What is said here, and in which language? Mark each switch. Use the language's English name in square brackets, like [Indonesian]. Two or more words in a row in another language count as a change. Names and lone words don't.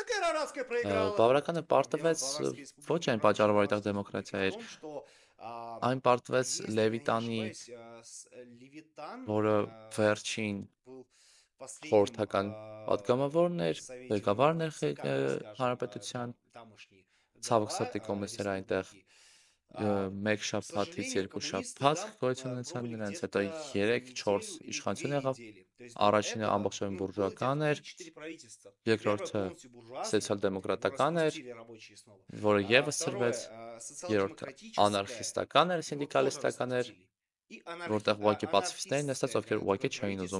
[Russian] Баварская проиграла. [Armenian] Բավարարականը պարտվեց [Russian] Баварский [Armenian] ոչ այն [Russian] спортивный клуб [Armenian] պատճառով, որ այդտեղ [Russian] занимался [Armenian] դեմոկրատիա [Russian] о [Armenian] էր, [Russian] том, что [Armenian] այն պարտվեց [Russian] если я не [Armenian] Լևիտանի, [Russian] ошибаюсь, Левитан [Armenian] որը վերջին [Russian] был последним [Armenian] խորհրդական պատգամավորն էր, ղեկավարն էր [Russian] ЦК, так скажем, [Armenian] հանրապետության, [Russian] тамошний [Armenian] ցավոք [Russian] глава [Armenian] սրտի կոմունիստները այնտեղ [Russian] республики. [Armenian] մեկ շաբաթից երկու շաբաթ գոյություն ունեցան նրանց, հետո 3-4 իշխանություն եղավ, առաջինը ամբողջովին բուրժուական էր, երկրորդը սոցիալ-դեմոկրատական էր, որը եւս ցրվեց, երրորդը անարխիստական էր, սինդիկալիստական էր, որտեղ ուղղակի պացիֆիստներն նստած, ովքեր ուղղակի չէին ուզում